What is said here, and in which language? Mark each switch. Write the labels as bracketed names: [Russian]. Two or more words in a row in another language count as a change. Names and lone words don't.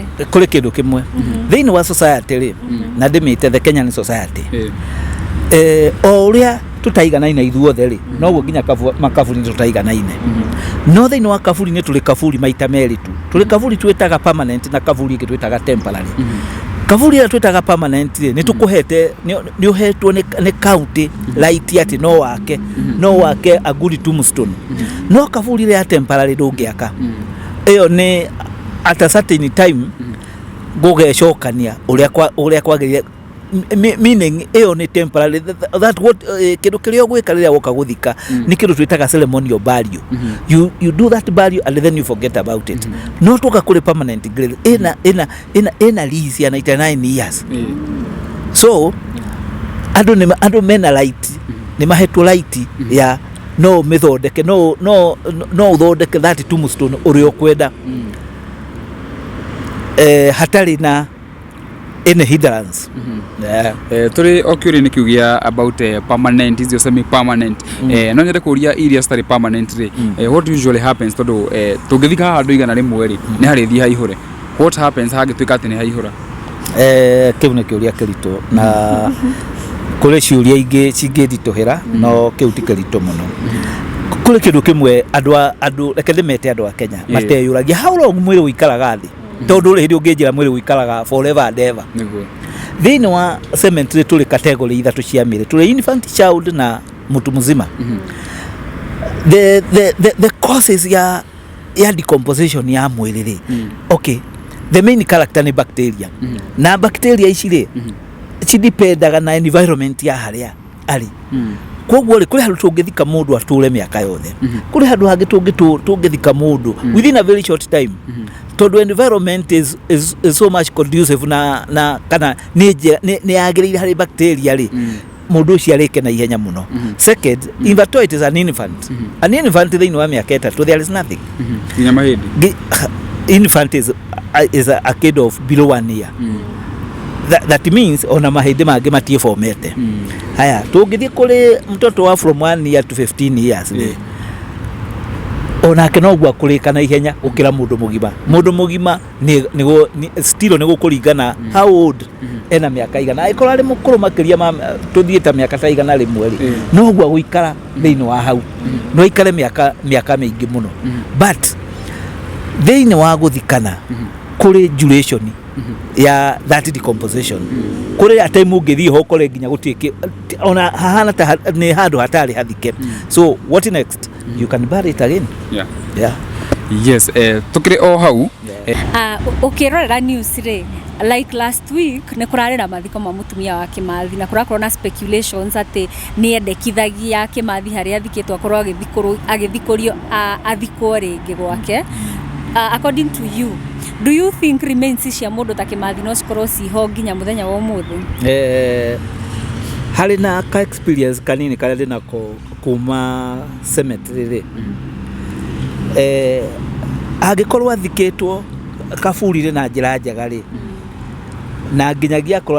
[Kikuyu] kũrĩ kĩndũ kĩmwe thĩinĩ wa society-rĩ na ndĩmĩte [English] the Kenyan society [Kikuyu] o ũrĩa tũtaiganaine ithuothe-rĩ noguo nginya makaburi tũtaiganaine no thĩinĩ wa kaburi nĩ tũrĩ kaburi maita merĩ tu tũrĩ kaburi twĩtaga permanent na kaburi ĩngĩ twĩtaga temporary kaburi ĩrĩa twĩtaga permanent-rĩ nĩ tũkũhete nĩ ũhetwo nĩ county right atĩ no wake [English] a good tombstone [Kikuyu] no kaburi ĩrĩa ya temporary ndũngĩaka ĩyo nĩ [English] at a certain time [Kikuyu] gũgecokania ũrĩa kwagĩrĩire meaning ĩyo nĩ [English] temporary that what [Kikuyu] kĩndũ kĩrĩa ũgwĩka rĩrĩa woka gũthika nĩ kĩndũ twĩtaga [English] ceremonial burial you do that burial and then you forget about it [Kikuyu] no tũka kũrĩ [English] permanent grave [Kikuyu] ĩna lease ya [English] 99 years [Kikuyu] so andũ mena right nĩ mahetwo right ya no mĩthondeke no ũthondeke [English] that tombstone [Kikuyu] ũrĩa ũkwenda hatarĩ na [English] any hindrance [Kikuyu] tũrĩ okĩũria nĩ kiugia about permanent icio [English] semi permanent [Kikuyu] no nyende kũria iria citarĩ permanent rĩ [English] what usually happens [Kikuyu] tondũ tũngĩthika haha andũ igana rĩmwe rĩ nĩ harĩthiĩ haihũre [English] what happens [Kikuyu] hangĩtuĩka atĩ nĩ haihũra kĩu nĩ kĩũria kĩritũ na kũrĩ ciũria ingĩ cingĩnditũhĩra no kĩu ti kĩritũ mũno kũrĩ kĩndũ kĩmwe andũ reke ndĩmete andũ a Kenya mateyũragia [English] how long [Kikuyu] mwĩrĩ ũikaraga thĩ tondũ rĩrĩ ũngĩnjĩra mwĩrĩ ũikaraga [English] forever and ever [Kikuyu] thĩinĩ wa cemetery tũrĩ category ithatũ cia mĩĩrĩ tũrĩ infant, child na [Swahili] mũtu mzima [English] the causes [Kikuyu] ya decomposition ya mwĩrĩ rĩ [English] okay the main character [Kikuyu] nĩ bacteria na bacteria ici rĩ cidipendaga na environment ya harĩa arĩ koguo rĩ kũrĩ handũ tũngĩthika mũndũ atũre mĩaka yothe kũrĩ handũ hangĩ tũngĩthika mũndũ [English] within a very short time [Kikuyu] tondũ [English] environment is so much conducive [Kikuyu] na kana nĩ yagĩrĩire harĩ bacteria rĩ mũndũ ũcio arĩke na ihenya mũno [English] second invertebrate is an infant [Kikuyu] thĩinĩ wa mĩaka ĩtatũ [English] there is nothing [Kikuyu] nginya mahĩndĩ [English] infant is a kid of below 1 year that means [Kikuyu] ona mahĩndĩ mangĩ matiĩfomete haya tũngĩthiĩ kũrĩ [Swahili] mtoto wa [English] from 1 year to 15 years [Kikuyu] onake noguo akũrĩka na ihenya gũkĩra mũndũ mũgima still nĩ gũkũringana [English] how old [Kikuyu] ena mĩaka igana angĩkorwo arĩ mũkũrũ makĩria tũthiĩ ta mĩaka ta igana rĩmwe rĩ noguo gũikara thĩinĩ wa hau no ikare mĩaka mĩingĩ mũno but thĩinĩ wa gũthikana kũrĩ duration ya [English] that decomposition [Kikuyu] kũrĩ [English] a time [Kikuyu] ũngĩthiĩ ho kore nginya gũtuĩke ona hahana ta nĩ handũ hatarĩ hathike [English] so what next you can bury it again [Kikuyu] yes tũkĩrĩ o hau ũkĩrorera news rĩ [English] like last week [Kikuyu] nĩ kũrarĩ na mathiko ma mũtumia wa Kĩmathi na kũrakorwo na speculations atĩ nĩ endekithagia Kĩmathi harĩa athikĩtwo akorwo agĩthikũrio athikwo rĩngĩ gwake [English] according to you do you think [Kikuyu] remains cia mũndũ ta Kĩmathi no cikorwo ciho nginya mũthenya wa ũmũthĩ harĩ na ka experience kanini karĩa ndĩnako kuma cemetery rĩ angĩkorwo athikĩtwo kaburi-rĩ na njĩra njega rĩ na nginyagia akorwo